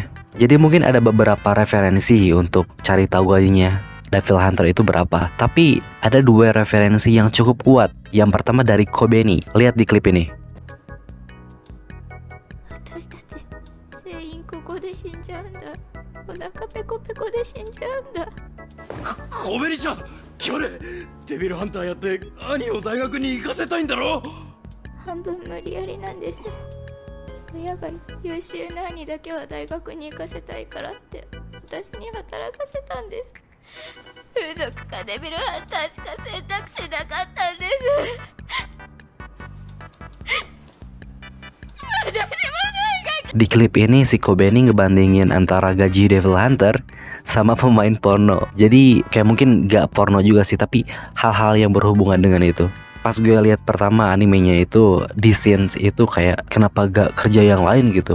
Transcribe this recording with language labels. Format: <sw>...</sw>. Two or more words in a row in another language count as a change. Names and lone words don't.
<id>Jadi mungkin ada beberapa referensi untuk cari tahu gajinya</id> <en>devil hunter</en> <id>itu berapa. Tapi ada dua referensi yang cukup kuat. Yang pertama dari Kobeni. Lihat di klip ini.</id> <ja>Kobeni-chan, 去年デビルハンターやって兄を大学に行かせたいんだろ。半分無理やりなんです。親が優秀な兄だけは大学に行かせたいからって私に働かせたんです。風俗かデビルハンターしか選択肢なかったんです。私も大学。</ja> <id>Di klip ini si Kobeni ngebandingin antara gaji</id> <en>devil hunter</en> <id>sama pemain porno. Jadi kayak mungkin gak porno juga sih, tapi hal-hal yang berhubungan dengan itu. Pas gue lihat pertama animenya itu, di scenes itu kayak kenapa gak kerja yang lain gitu.</id>